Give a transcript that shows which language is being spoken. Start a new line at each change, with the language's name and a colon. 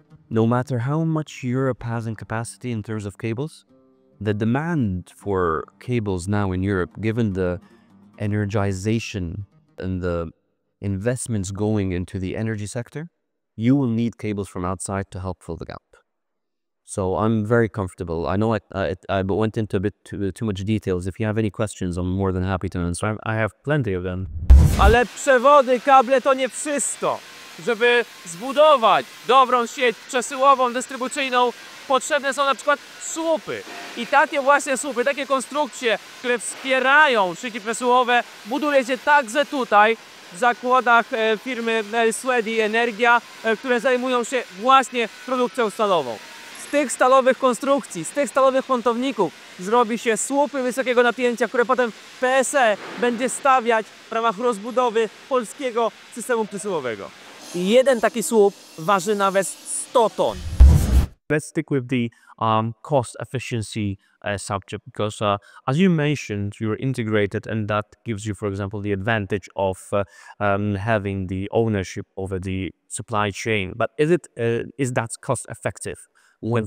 English: No matter how much Europe has in capacity in terms of cables, the demand for cables now in Europe, given the energization and the investments going into the energy sector, you will need cables from outside to help fill the gap. So I'm very comfortable. I know I went into a bit too much details. If you have any questions, I'm more than happy to answer. I have plenty of them.
Polish: Ale przewody, kable to nie wszystko. Żeby zbudować dobrą sieć przesyłową, dystrybucyjną, potrzebne są na przykład słupy. I takie właśnie słupy, takie konstrukcje, które wspierają szyki przesyłowe, buduje się także tutaj w zakładach firmy Energia, które zajmują się właśnie produkcją stalową. Z tych stalowych konstrukcji, z tych stalowych kątowników zrobi się słupy wysokiego napięcia, które potem PSE będzie stawiać w ramach rozbudowy polskiego systemu przesyłowego. I jeden taki słup waży nawet 100 ton.
English: let's stick with the cost efficiency subject, because as you mentioned, you're integrated, and that gives you, for example, the advantage of having the ownership over the supply chain. But is that cost effective when